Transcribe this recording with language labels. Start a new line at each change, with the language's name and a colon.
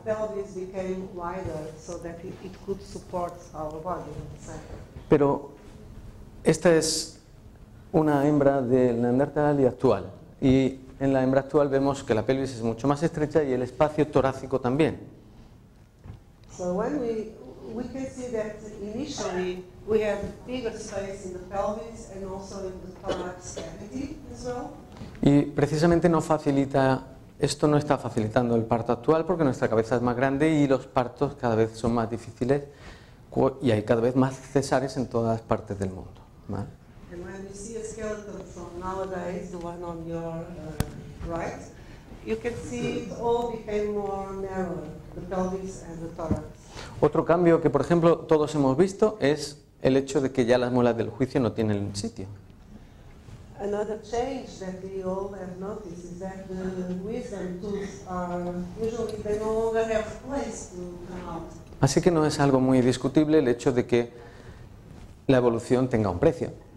English: pelvis became wider so that it could support our body.
Spanish: Pero esta es una hembra del neandertal y actual. Y en la hembra actual vemos que la pelvis es mucho más estrecha y el espacio torácico también.
English: So when we can see that initially we have bigger space in the pelvis and also in the thorax cavity as well.
Spanish: Y precisamente esto no está facilitando el parto actual porque nuestra cabeza es más grande y los partos cada vez son más difíciles y hay cada vez más cesáreas en todas partes del mundo, ¿vale?
English: And when we see a skeleton from nowadays, the one on your right, you can see it all became more narrow, the pelvis and the thorax.
Spanish: Otro cambio que, por ejemplo, todos hemos visto es el hecho de que ya las muelas del juicio no tienen sitio.
English: Another change that we all have noticed is that the wisdom tooth are usually they no longer have place to come out.
Spanish: Así que no es algo muy discutible el hecho de que la evolución tenga un precio.